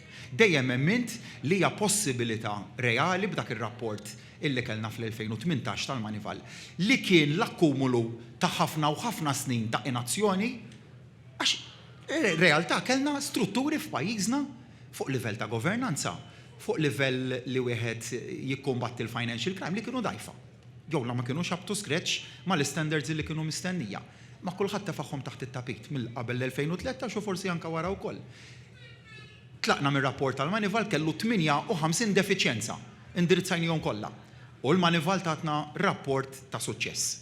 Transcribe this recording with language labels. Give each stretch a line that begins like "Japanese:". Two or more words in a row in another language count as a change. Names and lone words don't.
Maltese: Dejjem emmint li hija possibilità reali b'dak ir-rapport illi kellna fl-2018 tal-Manival li kien l-akkumulu ta' ħafna u ħafna snin ta' inazzjoni għax realtà kellna strutturi f'pajjiżna fuq livell ta' governanza, fuq livell li wieħed jikkombatti l-
English: financial crime
Maltese: li kienu dajfa. Jew ma kienux
English: up to scratch
Maltese: mal-standards li kienu mistennija. Ma kulħadd tefagħhom taħt it-tapit mill-qabel l-2013 u forsi anke wara wkoll. Tlaqna mir-rapport tal-Manival kellu 58 defiċjenza indirizzajnihom kollha. U l-Manival tatna rapport ta' suċċess.